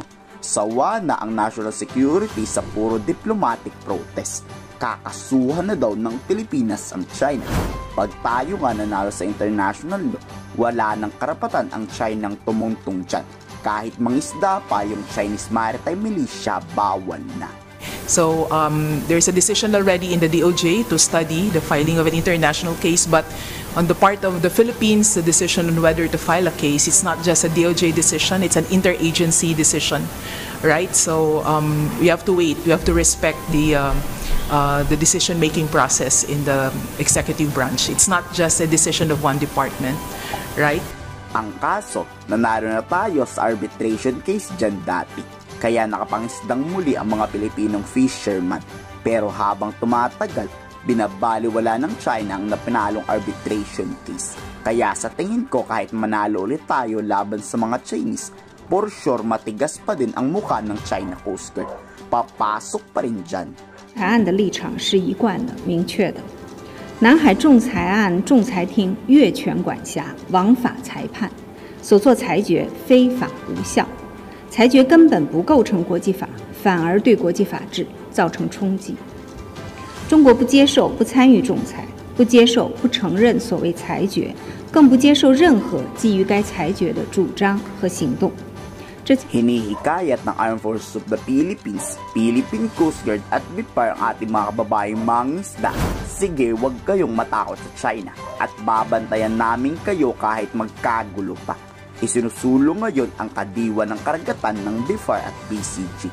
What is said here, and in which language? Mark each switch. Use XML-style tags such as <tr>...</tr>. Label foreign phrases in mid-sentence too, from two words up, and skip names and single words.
<tl>Sawa na ang</tl> <en>national security</en> <tl>sa puro</tl> <en>diplomatic protest.</en> <tl>Kakasuhan na daw ng Pilipinas ang China. Pag tayo nga nanalo sa</tl> <en>international law,</en> <tl>wala nang karapatan ang China ng tumungtong dyan. Kahit mangisda pa yung Chinese Maritime Militia, bawal na.</tl> <en>So there's a decision already in the DOJ to study the filing of an international case, but on the part of the Philippines, the decision on whether to file a case, it's not just a DOJ decision, it's an interagency decision, right? So we have to wait, we have to respect the decision-making process in the executive branch. It's not just a decision of one department, right?</en> <tl>Ang kaso, nanalo na tayo sa arbitration case dyan dati. Kaya nakapangisdang muli ang mga</tl> <en>Pilipinong fisherman.</en> <tl>Pero habang tumatagal, binabaliwala ng China ang napinalong</tl> <en>arbitration case.</en> <tl>Kaya sa tingin ko kahit manalo ulit tayo laban sa mga Chinese,</tl> <en>for sure</en> <tl>matigas pa din ang mukha ng China Coast Guard. Papasok pa rin dyan.</tl> <zh>台岸的立场是一贯的、明确的。南海仲裁案仲裁庭越权管辖，枉法裁判，所作裁决非法无效，裁决根本不构成国际法，反而对国际法治造成冲击。中国不接受、不参与仲裁，不接受、不承认所谓裁决，更不接受任何基于该裁决的主张和行动。</zh> <tl>Hinihikayat ng Armed Forces of the Philippines, Philippine Coast Guard at BIFAR ang ating mga kababayang mangingisda. Sige, huwag kayong matakot sa China at babantayan namin kayo kahit magkagulo pa. Isinusulong ngayon ang kadiwa ng karagatan ng BIFAR at PCG.</tl>